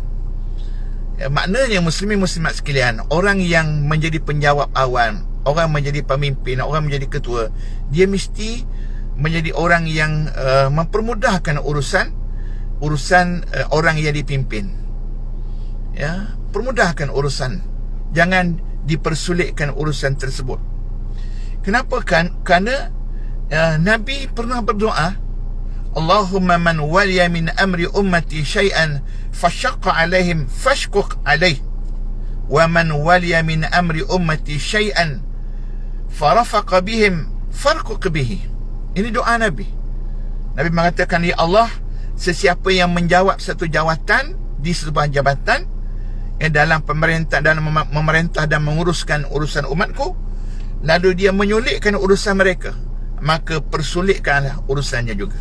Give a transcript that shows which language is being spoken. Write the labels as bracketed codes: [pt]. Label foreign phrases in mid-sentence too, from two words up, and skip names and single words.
[ms] Ya, maknanya muslimin muslimat sekalian, orang yang menjadi penjawat awam, orang menjadi pemimpin, orang menjadi ketua, dia mesti menjadi orang yang mempermudahkan urusan orang yang dipimpin. Ya, permudahkan urusan, jangan dipersulitkan urusan tersebut. Kenapa? Kerana Nabi pernah berdoa, [ar] اللهم من ولي من أمر أمتي شيئا فشق عليهم فاشقق عليه ومن ولي من أمر أمتي شيئا فرفق بهم فارفق به. [ms] Ini doa Nabi. Nabi mengatakan, ya Allah, sesiapa yang menjawab satu jawatan di sebuah jabatan, dalam pemerintah, dalam memerintah dan menguruskan urusan umatku, lalu dia menyulitkan urusan mereka, maka persulitkanlah urusannya juga.